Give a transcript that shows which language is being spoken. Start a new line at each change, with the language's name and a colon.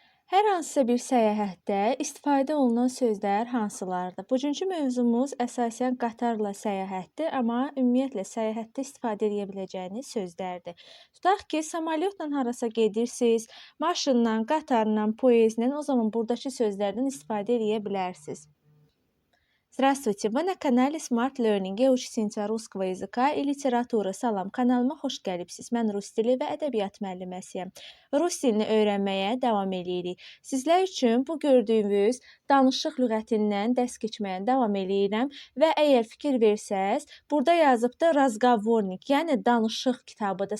Azerbaijani: Hər hansısa bir səyahətdə istifadə olunan sözlər hansılardır? Bugünkü mövzumuz əsasən qatarla səyahətdir, amma ümumiyyətlə səyahətdə istifadə edə biləcəyiniz sözlərdir. Tutaq ki, samolyotla harasa gedirsiniz, maşınla, qatarla, poyezdlə, o zaman burdakı sözlərdən istifadə edə bilərsiniz.
Russian: Здравствуйте, вы на канале Smart Learning, учительница русского языка и literatуры.
Azerbaijani: Salam, kanalıma xoş gəlibsiniz. Mən rus dili və ədəbiyyat müəlliməsiyəm. Rus dilini öyrənməyə davam edirik. Sizlər üçün bu gördüyünüz danışıq lüğətindən dərs keçməyə davam edirəm və əgər fikir versəz, burada yazıbdı razgovornik, yəni danışıq kitabıdır.